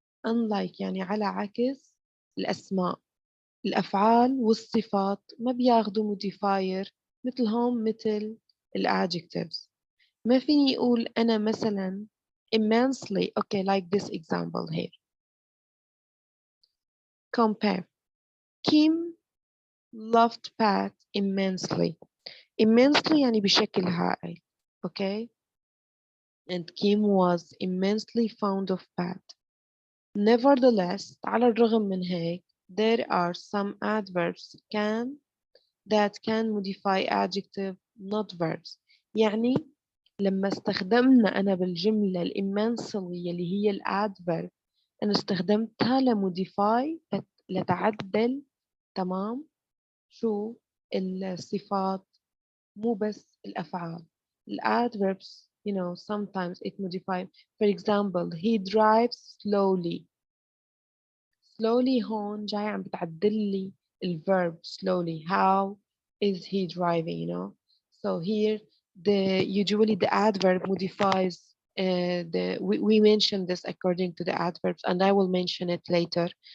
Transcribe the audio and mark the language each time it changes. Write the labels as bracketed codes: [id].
[ar] Unlike يعني على عكس الأسماء، الأفعال والصفات ما بياخدوا modifier مثلهم مثل الadjectives. ما فيني أقول أنا مثلا immensely, okay, like this example here. [en] Compare. Kim loved Pat immensely. [ar] Immensely يعني بشكل هائل, okay? [en] And Kim was immensely fond of Pat. Nevertheless, [ar] على الرغم من هيك, [en] there are some adverbs that can modify adjective, not verbs. [ar] يعني لما استخدمنا أنا بالجملة الإمنسلي اللي هي الادفيرب، أنا استخدمتها لموديفاي لتعدل، تمام، شو الصفات مو بس الأفعال. [en] الادverbs, you know, sometimes it modify. For example, he drives slowly. [ar] Slowly هون جاي عم بتعدل لي الverb slowly. [en] How is he driving, you know? So here usually the adverb modifies we mention this according to the adverbs, and I will mention it later.